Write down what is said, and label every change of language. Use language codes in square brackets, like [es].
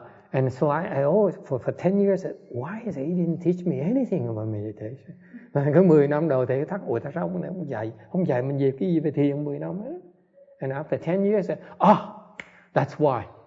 [en] And so I always, for 10 years, said, why is he didn't teach me anything about meditation? [vi] Có 10 năm đầu thì thắc tại sao ông không dạy mình về cái gì về thiền 10 năm hết. [en] And after 10 years, I said, that's why.